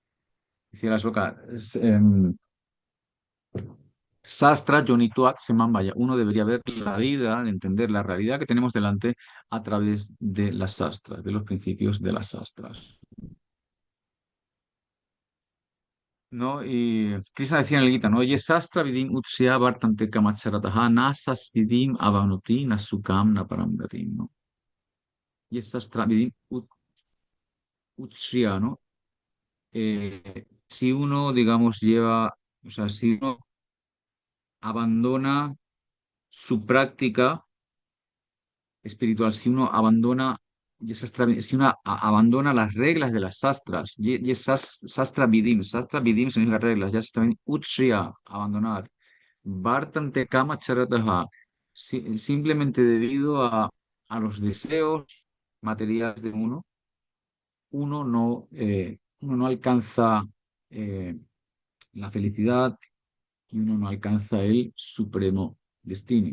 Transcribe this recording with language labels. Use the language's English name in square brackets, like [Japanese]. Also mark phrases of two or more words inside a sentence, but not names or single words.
[Spanish] Decía la Soka, [Sanskrit] Sastra Yonituat Semambaya. [Spanish] Uno debería ver la vida, entender la realidad que tenemos delante a través de las sastras, de los principios de las sastras. ¿No? Y Krishna decía en el Gita, ¿no? Oye, [Sanskrit] sastra vidim utsya vartante kamacharataha na sastidim avanuti na sukam na paramgatim, ¿no? Yesastra Vidim Utshriya, [Spanish] ¿no? Si uno, digamos, lleva, o sea, si uno abandona su práctica espiritual, si uno abandona, si uno abandona las reglas de las sastras, [Sanskrit] sastra vidim [Spanish] significa reglas, ya [Sanskrit] sastra vidim, utshriya, [Spanish] abandonar, [Sanskrit] vartante kama charataha, [Spanish] simplemente debido a los deseos materiales de uno, uno no alcanza eh, la felicidad y uno no alcanza el supremo destino.